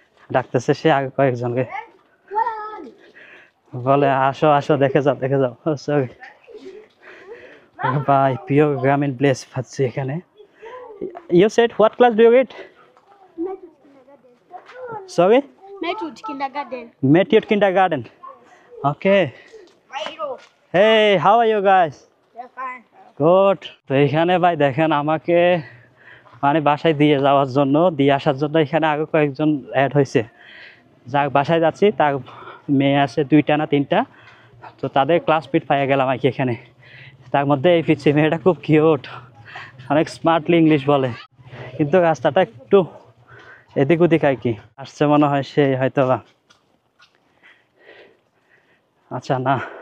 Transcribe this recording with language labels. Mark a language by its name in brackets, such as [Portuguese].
[Bangla] ডাকতেছে সে আগে কয়েকজনকে বলে আসো দেখে যাও সরি বাই পিওর গ্রামীণ প্লেস পাচ্ছি এখানে [English] You said what class do you read Metus kindergarten. Sorry Metus kindergarten. Matthew Kindergarten okay hey how are you guys They're fine. [Bangla] Good তো এখানে ভাই দেখেন আমাকে মানে বাসায় দিয়ে যাওয়ার জন্য দিয়ে আসার জন্য এখানে আগে কয়েকজন অ্যাড হয়েছে যার বাসায় যাচ্ছি তার মেয়ে আছে 2টা না 3টা তো তাদের ক্লাসমেট পাইয়া গেলাম আর কি এখানে তার মধ্যে এই পিচ্ছি মেয়েটা খুব কিউট অনেক স্মার্টলি ইংলিশ বলে কিন্তু রাস্তাটা একটু এদিক ওদিক আর কি আসছে মনে হয় সে হয়তো বা আচ্ছা না